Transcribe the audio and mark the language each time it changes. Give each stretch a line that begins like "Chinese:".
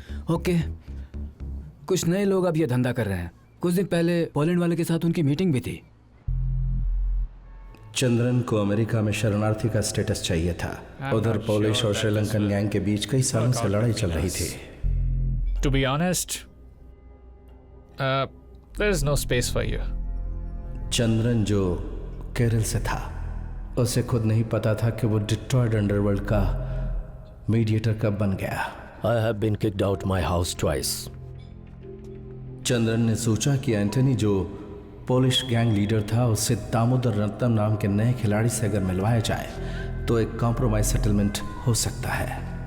Hindi: Okay, कुछ नए लोग अब ये धंधा कर रहे हैं। कुछ दिन पहले पोलैंड वाले के साथ उनकी मीटिंग भी थी। चंद्रन को अमेरिका में शरणार्थी का स्टेटस चाहिए था। उधर पोलिश और श्रीलंकन गैंग के बीच कई सालों से लड़ाई चल रही थी।
English: To be honest, there is no space for you.
Hindi: Chandran जो केरल से था, उसे खुद नहीं पता था कि वो डिट्रॉइट अंडरवर्ल्ड का मीडिएटर कब बन गया।
English: I have been kicked out my house twice.
Hindi: Chandran ने सोचा कि एंटनी जो पोलिश गैंग लीडर था उससे दामोदर रत्नम नाम के नए खिलाड़ी से अगर मिलवाया जाए तो एक कॉम्प्रोमाइज सेटलमेंट हो सकता है।